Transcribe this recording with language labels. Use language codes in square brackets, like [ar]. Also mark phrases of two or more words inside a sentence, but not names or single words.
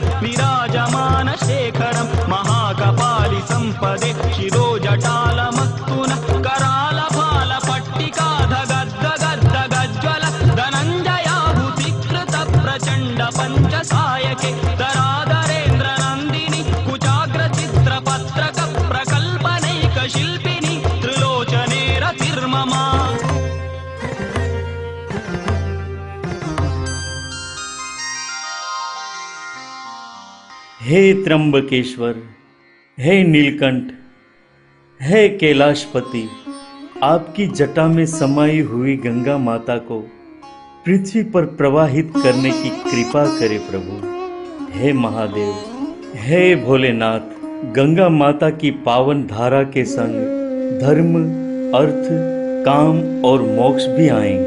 [sa] विराजमानशेखरं महाकपालि सम्पदे शिरोजटालमस्तु नः करालभालपट्टिका धगद्धगद्धगज्ज्वल धनञ्जयाहुतिकृत प्रचण्ड पञ्चसायके दरादरेन्द्रनन्दिनि कुचाग्रचित्रपत्रक प्रकल्पनैकशिल्पिनि त्रिलोचने रतिर्ममा। [hi] हे त्र्यंबकेश्वर, हे नीलकंठ, हे कैलाशपति, आपकी जटा में समाई हुई गंगा माता को पृथ्वी पर प्रवाहित करने की कृपा करे प्रभु। हे महादेव, हे भोलेनाथ, गंगा माता की पावन धारा के संग धर्म, अर्थ, काम और मोक्ष भी आएंगे।